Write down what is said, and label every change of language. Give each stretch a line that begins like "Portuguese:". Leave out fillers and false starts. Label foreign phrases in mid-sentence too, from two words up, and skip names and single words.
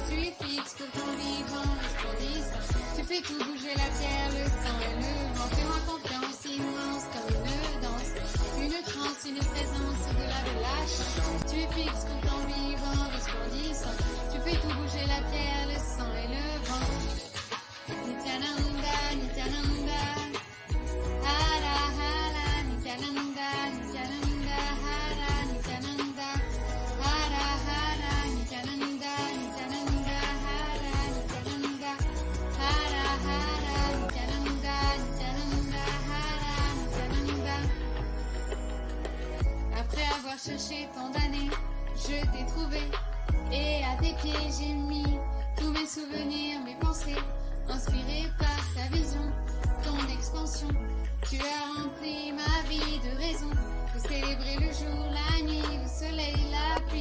French: Tu es fixe pour ton vivant, resplendissant. Tu fais tout bouger la pierre, le sang et le vent. Fais-moi confiance immense comme une danse, une transe, une présence, au-delà de la chance. Tu es fixe pour ton vivant, resplendissant. Tu fais tout bouger la pierre, le sang et le vent.
Sanskrit: Nithyananda, Nithyananda, Hara Hara, Nithyananda, Nithyananda, Hara, Nithyananda, Hara Hara, Nithyananda, Nithyananda, Hara, Nithyananda, Hara Hara, Nithyananda, Nithyananda, Hara, Nithyananda.
French: retrouver. Et à tes pieds j'ai mis tous mes souvenirs, mes pensées, inspirées par ta vision, ton expansion. Tu as rempli ma vie de raisons, de célébrer le jour, la nuit, le soleil, la pluie.